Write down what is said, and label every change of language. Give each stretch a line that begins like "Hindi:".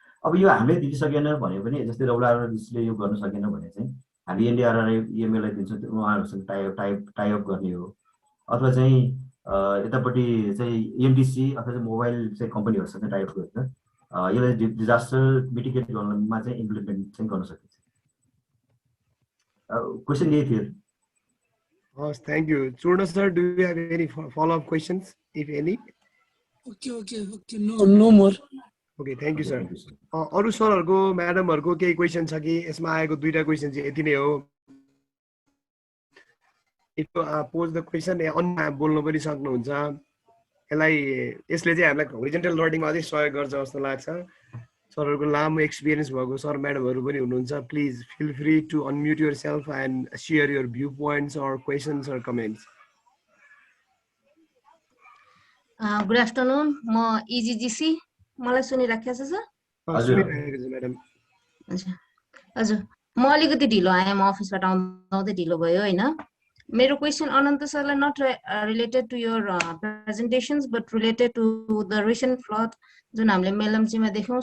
Nepali: अब यो हामीले दिइसकेन भने पनि जस्तै WRRले यो गर्न सकेन भने चाहिँ हामी NDRR EMAलाई दिन्छौँ, उहाँहरूसँग टाइअप गर्ने हो। अथवा चाहिँ यतापट्टि चाहिँ एमडिसी अथवा चाहिँ मोबाइल चाहिँ कम्पनीहरुसँग टाइप गरेर यसलाई डिजास्टर मिटिगेट गर्नमा चाहिँ इम्प्लिमेन्ट चाहिँ गर्न सकिन्छ। क्वेशन यही थियो।
English: Thank you. Churna sir, do you have any follow-up questions, if any? Okay. No more. Okay, thank you, sir.
Nepali: अरु सरहरुको म्याडमहरुको केही क्वेशन छ कि? यसमा आएको दुईटा क्वेशन चाहिँ यति नै हो।
English: If you pose the question,
Nepali: अन्य बोल्न पनि सक्नुहुन्छ। यसले चाहिँ हामीलाई होरिजन्टल लर्निङमा अझै सहयोग गर्छ जस्तो लाग्छ। सरहरुको लामो एक्सपिरियन्स भएको सर म्याडमहरु पनि हुनुहुन्छ।
English: Please feel free to unmute yourself and share your viewpoints or questions or comments. Good afternoon.
Nepali: म EGGC मलाई सुनिराखेको छ सर? सुनिरहेको छु म्याडम। हजुर म अलिकति ढिलो आएँ, म अफिसबाट आउँदै ढिलो भयो हैन। मेरो क्वेशन अनन्त सरलाई
English: not related to your presentations but related to the recent flood
Nepali: जुन हामीले मेलम्चीमा देख्यौं।